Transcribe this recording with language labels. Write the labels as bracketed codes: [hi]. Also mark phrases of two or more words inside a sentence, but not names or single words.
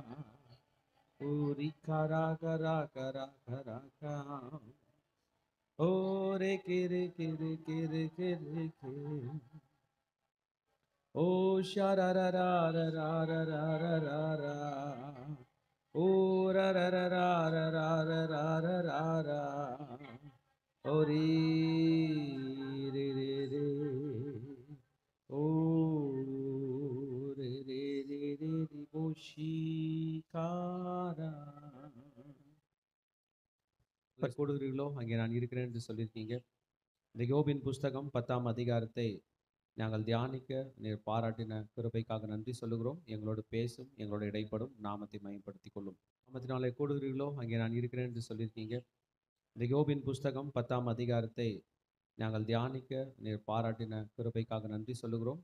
[ta] Ori kara kara kara kara kara. Ore kere kere kere kere kere. Oh shara ra ra ra ra ra ra ra ra ra. Oh ra ra ra ra ra ra ra ra ra ra ra. Ori re re re. Oh re re re re re boshikara. கொடுக்கிறீர்களோ அங்கே நான் இருக்கிறேன் என்று சொல்லியிருக்கீங்க. இந்த யோபின் புஸ்தகம் 10ஆம் அதிகாரத்தை நாங்கள் தியானிக்க நீர் பாராட்டின கிருபைக்காக நன்றி சொல்லுகிறோம். எங்களோடு பேசும், எங்களோடு இடைப்படும், நாமத்தை மயப்படுத்திக் கொள்ளும். நாமத்தினாலே கூடுகிறீர்களோ அங்கே நான் இருக்கிறேன் என்று சொல்லியிருக்கீங்க. இந்த யோபின் புஸ்தகம் 10ஆம் அதிகாரத்தை நாங்கள் தியானிக்க நீர் பாராட்டின கிருபைக்காக நன்றி சொல்லுகிறோம்.